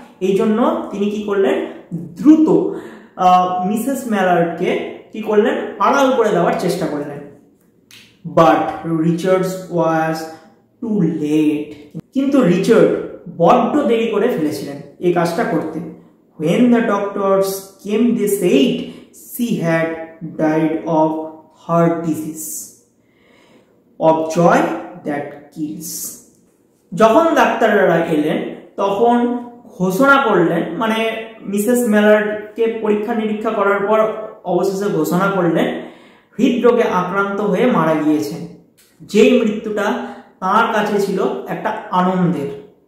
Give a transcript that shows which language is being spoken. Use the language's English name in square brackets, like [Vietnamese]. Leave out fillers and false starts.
[Bangla] এই জন্য তিনি কি করলেন? দ্রুত মিসেস ম্যালার্ডকে কি করলেন? আড়াল করে দেওয়ার চেষ্টা করলেন। [English] but Richards was too late, [Bangla] কিন্তু রিচার্ড বড্ড দেরি করে ফেলেছিলেন এই কাজটা করতে। [English] When the doctors came, they said she had died of heart disease, of joy that kills. [Bangla] যখন ডাক্তাররা এলেন তখন ঘোষণা করলেন, মানে মিসেস মেলারকে পরীক্ষা নিরীক্ষা করার পর অবশেষে ঘোষণা করলেন হৃদরোগে আক্রান্ত হয়ে মারা গিয়েছেন। যেই মৃত্যুটা তার কাছে ছিল একটা আনন্দের।